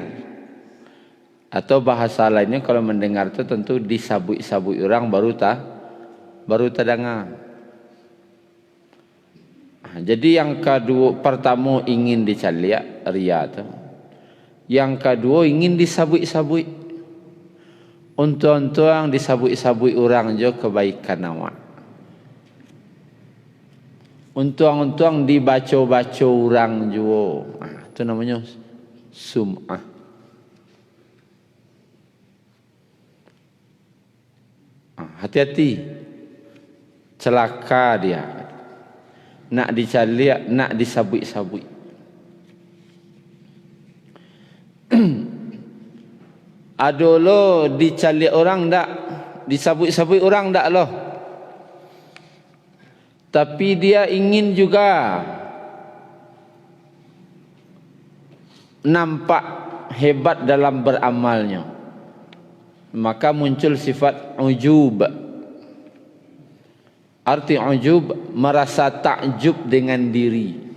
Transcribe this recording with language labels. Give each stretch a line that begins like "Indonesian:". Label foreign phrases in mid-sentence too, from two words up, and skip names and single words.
Indonesian: Atau bahasa lainnya kalau mendengar itu tentu disabui-sabui orang baru terdengar. Jadi yang kedua, pertama ingin dicaliak, riya itu. Yang kedua ingin disabui-sabui. Untung-untung disabui-sabui orang je kebaikan awak. Untung-untung dibaca-baca orang juga. Itu namanya sum'ah. Hati-hati, celaka dia.
Minangkabau: Nak dicaliak, nak disabui-sabui. Ada lo dicaliak orang tak, disabui-sabui orang tak lo.
Indonesian: Tapi dia ingin juga nampak hebat dalam beramalnya. Maka muncul sifat ujub. Arti ujub, merasa takjub dengan diri.